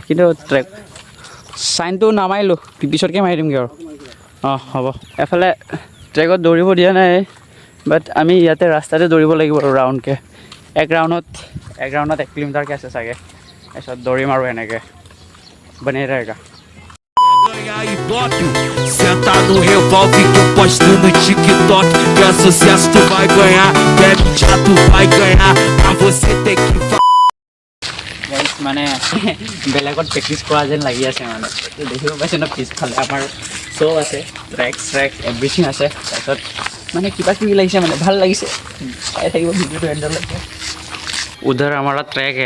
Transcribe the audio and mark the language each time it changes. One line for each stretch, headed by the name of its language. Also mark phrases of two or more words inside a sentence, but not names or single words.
Assamese: কিন্তু চাইনটো নামাৰিলোঁ, পিছতকৈ মাৰি দিমগৈ আৰু। অঁ হ'ব। এফালে ট্ৰেকত দৌৰিব দিয়া নাই, বাট আমি ইয়াতে ৰাস্তাতে দৌৰিব লাগিব আৰু ৰাউণ্ডকৈ। এক ৰাউণ্ডত 1 কিলোমিটাৰকৈ আছে চাগে। তাৰপিছত দৌৰিম আৰু এনেকৈ
Hindi: बने रहेगा।
Portuguese: Ganhar ibope, senta no revolve que eu posto no TikTok. Que é sucesso, tu vai ganhar, bebe já tu vai ganhar. Pra você ter que
Assamese: মানে বেলেগত প্ৰেক্টিছ কৰা যেন লাগি আছে, মানে দেখিব পাইছে ন পিছফালে আমাৰ শ্ব' আছে,
English: track everything
Assamese: আছে। তাৰপিছত মানে কিবা কিবি লাগিছে, মানে ভাল লাগিছে। চাই থাকিব ভিডিঅ'টো এণ্ডলৈকে।
Hindi: उधर हमारा ट्रैक है।